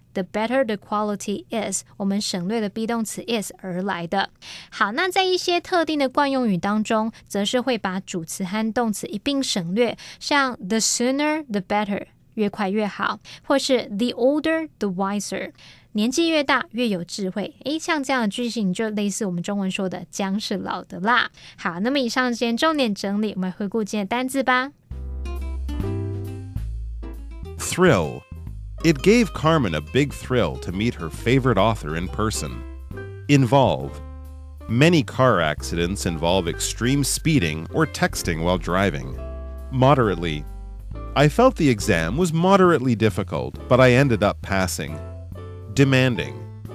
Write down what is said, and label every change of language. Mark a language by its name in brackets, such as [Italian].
[English] the better the quality is， [Chinese] 我们省略了 be 动词 is 而来的。好，那在一些特定的惯用语当中，则是会把主词和动词一并省略，像 [English] the sooner the better， [Chinese] 越快越好，或是 [English] the older the wiser， [Chinese] 年纪越大越有智慧。像这样的句型就类似我们中文说的姜是老的辣。好，那么以上今天重点整理，我们回顾今天的单字吧。 [English] Thrill. It gave Carmen a big thrill to meet her favorite author in person. Involve. Many car accidents involve extreme speeding or texting while driving. Moderately. I felt the exam was moderately difficult, but I ended up passing. Demanding.